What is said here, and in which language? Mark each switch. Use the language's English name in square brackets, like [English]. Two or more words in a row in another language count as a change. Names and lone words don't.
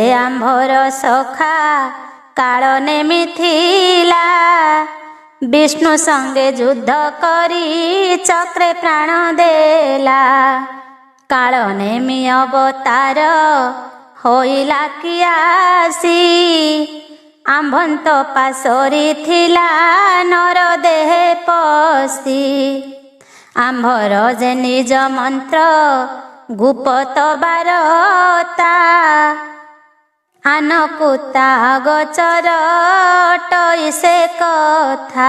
[Odia] ଆମ୍ଭର ସଖା କାଳ ନେମି ଥିଲା ବିଷ୍ଣୁ ସଙ୍ଗେ ଯୁଦ୍ଧ କରି ଚକ୍ରେ ପ୍ରାଣ ଦେଲା କାଳ ନେମି ଅବତାର ହୋଇଲା କି ଆସି ଆମ୍ଭନ୍ତ ପାଶରି ଥିଲା ନର ଦେହେ ପଶି। ଆମ୍ଭର ଯେ ନିଜ ମନ୍ତ୍ର ଗୁପତ ବାରତା। ଆନକୁ ତା ଗୋଚର ଟଇ ସେ କଥା।